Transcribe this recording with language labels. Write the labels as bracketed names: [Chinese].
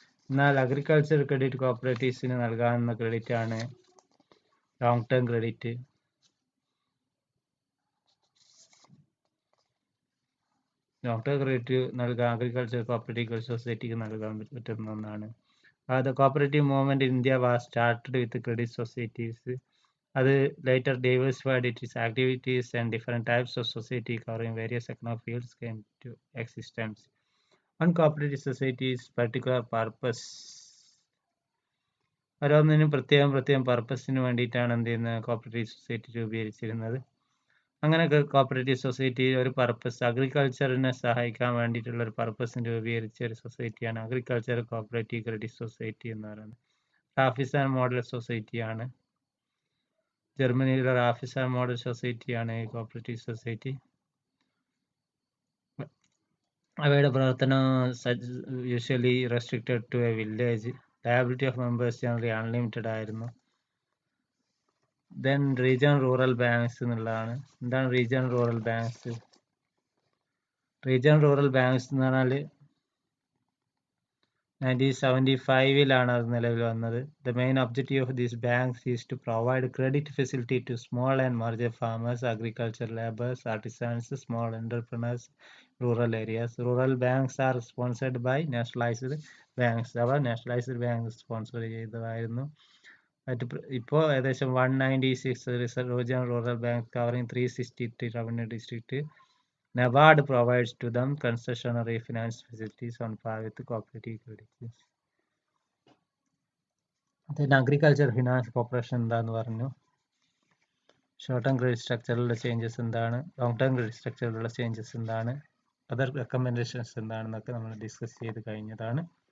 [Malayalam] എന്നാൽ agriculture credit കോപ്പറേറ്റീവ്സിന് നൽകാവുന്ന credit ആണ് long term credit. Long term credit നൽകാൻ അഗ്രികൾച്ചർ കോപ്പറേറ്റീവ് സൊസൈറ്റിക്ക് നൽകാൻ പറ്റുന്ന ഒന്നാണ്. [English] The cooperative movement in India was started with credit societies. [Malayalam] അത് [English] later diversified its activities and different types of society covering various economic fields came to existence. One cooperative society's particular purpose, [Malayalam] ഓരോന്നിനും പ്രത്യേകം പർപ്പസിന് വേണ്ടിയിട്ടാണ് എന്ത് ചെയ്യുന്നത്, cooperative society രൂപീകരിച്ചിരുന്നത്. അങ്ങനെ cooperative society ഒരു purpose, അഗ്രികൾച്ചറിനെ സഹായിക്കാൻ വേണ്ടിയിട്ടുള്ള ഒരു പർപ്പസിന് രൂപീകരിച്ച ഒരു സൊസൈറ്റിയാണ് അഗ്രികൾച്ചർ കോപ്പറേറ്റീവ് ക്രെഡിറ്റ് സൊസൈറ്റി എന്ന് പറയുന്നത്. റാഫിസാൻ മോഡൽ സൊസൈറ്റിയാണ്, ജർമ്മനിയിലെ റാഫിസാൻ മോഡൽ സൊസൈറ്റിയാണ് ഈ കോപ്പറേറ്റീവ് സൊസൈറ്റി. അവയുടെ പ്രവർത്തനം [English] Usually restricted to a village. Liability of members generally unlimited [Malayalam] ആയിരുന്നു. [English] Then regional rural banks എന്നുള്ളതാണ്. [Malayalam] എന്താണ് regional rural banks? Regional rural banks എന്ന് പറഞ്ഞാൽ 1975 അത് നിലവിൽ വന്നത്. [English] The main objective of these banks is to provide credit facility to small and marginal farmers, agricultural laborers, artisans, small entrepreneurs, rural areas. Rural banks are sponsored by nationalized banks. [Malayalam] അവ nationalised bank sponsor ചെയ്തതായിരുന്നു. ഇപ്പോൾ ഏകദേശം 196 regional rural bank covering 363 revenue district. [English] NABARD provides to them concessionary finance facilities on par with cooperative credit. Then agriculture finance corporation [Malayalam] എന്താന്ന് പറഞ്ഞു. Short term credit സ്ട്രക്ചറിലുള്ള changes എന്താണ്, long term credit സ്ട്രക്ചറിലുള്ള changes എന്താണ്, other recommendations എന്താണെന്നൊക്കെ നമ്മൾ discuss ചെയ്ത് കഴിഞ്ഞതാണ്.